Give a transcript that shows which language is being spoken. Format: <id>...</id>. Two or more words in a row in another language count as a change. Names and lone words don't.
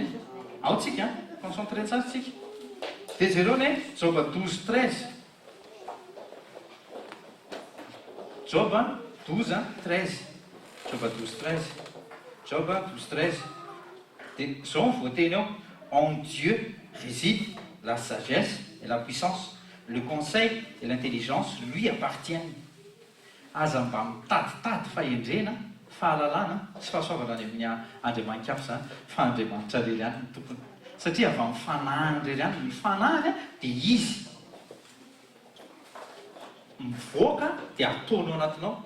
<mg>Ao tsika concentré tsara tsika. Dia jereo ny Job 12:13. Job 12:13. Job 12:13. Job 12:13. Dia zao ny voateny eo:</mg> <fr>en Dieu réside la sagesse et la puissance, le conseil et l'intelligence lui appartiennent.</fr> <mg>Aza mba mitaditady fahendrena, fahalalana sy fahasoavana any amin'ny Andriamanitra hafa zany fa Andriamanitra rery ihany ny tompony. Satria avy amin'ny fanahiny rery ihany, ny fanahiny dia izy mivoaka dia ataony ao anatinao.</mg>